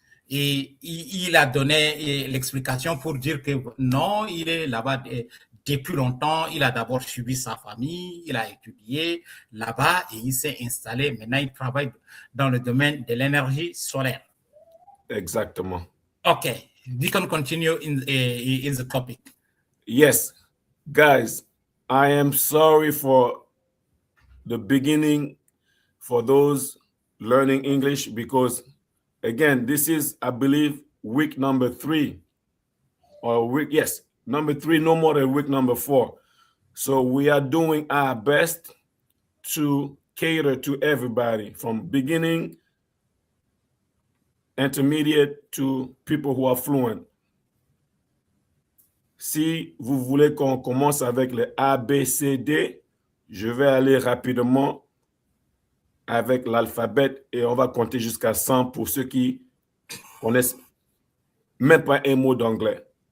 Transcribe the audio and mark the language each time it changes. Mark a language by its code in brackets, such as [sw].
[fr] Et il a donné l'explication pour dire que non, il est là-bas depuis longtemps. Il a d'abord suivi sa famille, il a étudié là-bas et il s'est installé. Maintenant, il travaille dans le domaine de l'énergie solaire. Exactement. [en] Okay, we can continue in the topic. Yes, guys, I am sorry for the beginning for those learning English because again, this is, I believe, week number 3 or week, yes, number 3, no more than week number 4. So we are doing our best to cater to everybody from beginning, intermediate to people who are fluent. [fr] Si vous voulez qu'on commence avec les A, B, C, D, je vais aller rapidement avec l'alphabet et on va compter jusqu'à 100 pour ceux qui connaissent même pas un mot d'anglais.